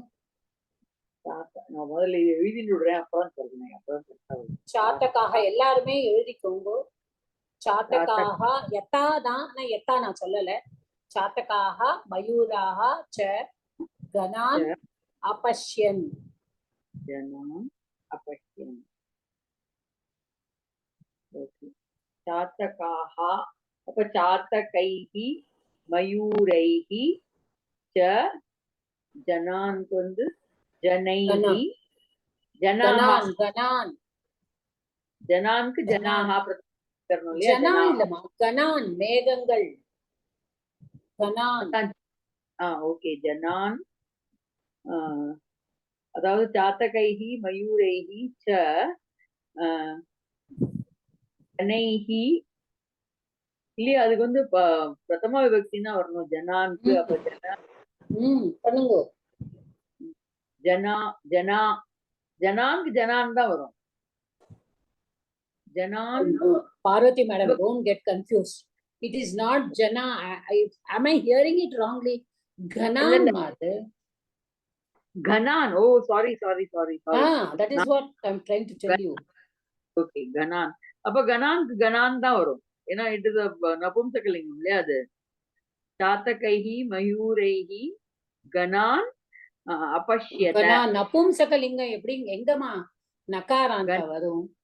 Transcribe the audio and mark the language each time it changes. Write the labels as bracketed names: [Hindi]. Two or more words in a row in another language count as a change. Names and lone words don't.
[Tamil] நான் முதல்ல எழுதிட்டு விடுறேன், அப்புறம் சொல்றேன். சாத்தகாக எல்லாருமே எழுதிக்கோங்க. சாத்தகாக யதா தான், யதா நான் சொல்லல. [Sanskrit] चातकाः मयूराः च घनान् अपश्यन्. अपश्यन्. चातकाः चातकैः मयूरैः च जनान् வந்து जनैः [Tamil] ஜனான் ஜனான்க்கு ஜனாஹா பிரதிகரணம் இல்லையா? ஜனான் இல்லமா, கணான் மேகங்கள். கணான் ஓகே. ஜனான் அதாவது [Sanskrit] चातकैः मयूरैः च जनैः [Tamil] இல்லையா? அதுக்கு வந்து பிரதம விபக்தினா வரணும் ஜனான்க்கு. அப்ப ஜனா பண்ணுங்க. ஜனா ஜனா ஜனான்க்கு ஜனான் தான் வரும். [English] Janan. Parvati madam, don't get confused. It is not Jana. Am I hearing it wrongly? Ghanan Madu. Ghanan. Oh, sorry. That is what I'm trying to tell you. [Tamil] Okay, Ghanan. அப்ப கனான் கனான் தான் வரும். ஏன்னா [English] it is [Tamil] நபும்சகலிங்கம் இல்லையா அது. [Sanskrit] चातकैः मयूरैः घनान् अपश्यत. [Tamil] நபும்சகலிங்கம் எப்படி எங்கமா நகாராந்த வரும்?